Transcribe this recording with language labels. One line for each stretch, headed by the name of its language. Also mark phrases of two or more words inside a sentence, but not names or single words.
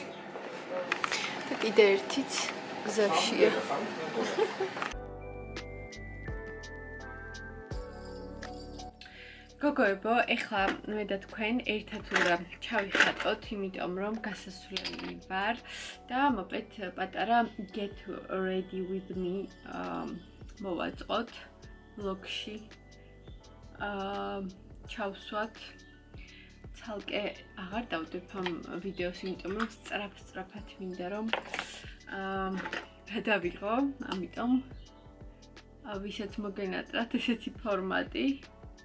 Georgian: და კიდე ერთიც გზაშია. გოგოებო, ეხლა მე და თქვენ ერთად უნდა ჩავიხატოთ, იმიტომ რომ გასასვლელი ვარ და მოპეთ პატარა
English: get ready with me
Georgian: მოვაწყოთ vlog-ში. ჩავსვათ. ცალკე აღარ დავდებ ამ ვიდეოს, იმიტომ რომ სწრაფად მინდა რომ გადავიღო, ამიტომ ვისაც მოგენატრათ ესეთი ფორმატი.